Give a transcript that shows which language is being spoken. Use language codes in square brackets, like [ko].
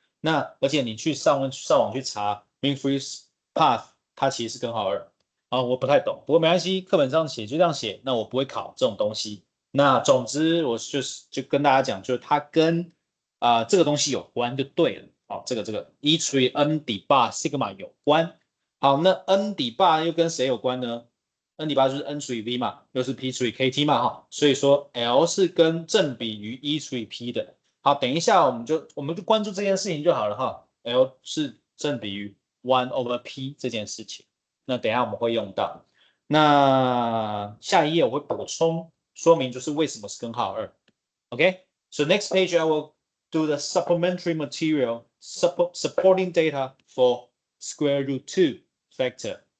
[zh] 那而且你去上网去查 mean free path， 它其实是根号2。啊，我不太懂，不过没关系，课本上写就这样写，那我不会考这种东西。那总之我就跟大家讲，就是它跟这个东西有关就对了。好，这个 E 除以 n 底 bar sigma 有关。好，那 n 底 bar 又跟谁有关呢？n 底 bar 就是 n 除以 v 嘛，又是 p 除以 kt 嘛，哈，所以说 L 是跟正比于 E 除以 p 的。好，等一下我们就关注这件事情就好了哈。 L 是正比于 [en] one over p [zh] 这件事情。那等一下我们会用到。那下一页我会补充说明，就是为什么是根号2。 [en] Okay, so next page I will do the supplementary material supporting data for square root 2 factor.